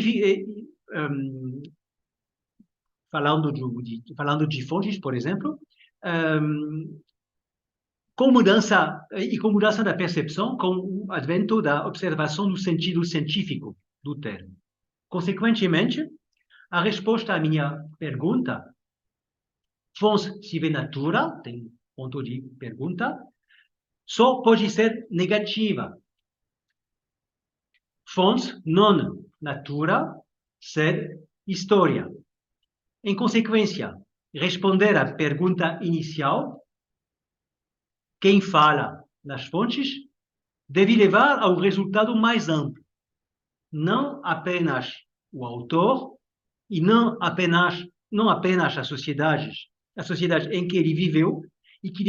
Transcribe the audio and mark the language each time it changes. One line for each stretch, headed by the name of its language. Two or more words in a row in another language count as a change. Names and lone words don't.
Portuguese: falando de fontes, por exemplo, com mudança da percepção, com o advento da observação do sentido científico do termo. Consequentemente, a resposta à minha pergunta,
Latin: fons sive natura,
Portuguese: tem ponto de pergunta, só pode ser negativa.
Latin: Fons non natura, sed história.
Portuguese: Em consequência, responder à pergunta inicial, quem fala nas fontes, deve levar ao resultado mais amplo. Não apenas o autor e não apenas a sociedade em que ele viveu e que